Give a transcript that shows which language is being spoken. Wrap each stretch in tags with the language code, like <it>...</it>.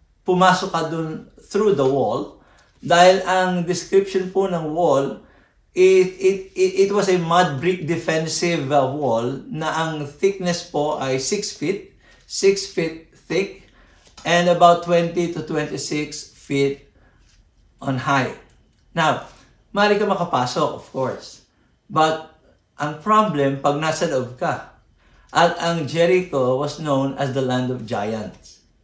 <tl>pumasok ka dun</tl> <en>through the wall.</en> <tl>Dahil ang</tl> <en>description po ng wall, it was a mud brick defensive wall na ang thickness po ay 6 feet, 6 feet thick, and about 20 to 26 feet on high.</en> <tl>Now, maaari ka makapasok,</tl> <en>of course.</en> <tl>But, ang problem, pag nasa loob ka. At ang</tl> <en>Jericho was known as the land of giants.</en>